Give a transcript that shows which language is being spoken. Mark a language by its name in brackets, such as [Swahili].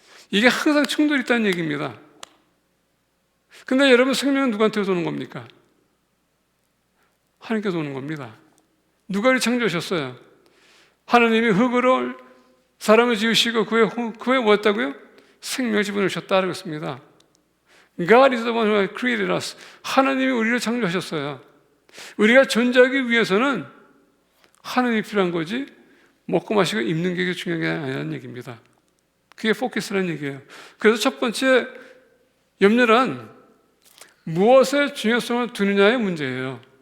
[Korean] 이게 항상 충돌이 있다는 얘기입니다. 근데 여러분 생명은 누구한테 오는 겁니까? 하나님께서 오는 겁니다. 누가 이를 창조하셨어요? 하나님이 흙으로 사람을 지으시고 그에 뭐였다고요? 생명을 집어넣으셨다고 했습니다. [English] God is the one who created us. [Korean] 하나님이 우리를 창조하셨어요. 우리가 존재하기 위해서는 하나님이 필요한 거지 먹고 마시고 입는 게 중요한 게 아니라는 얘기입니다. 그게 포커스라는 얘기예요. 그래서 첫 번째 염려란 무엇에 중요성을 두느냐의 문제예요.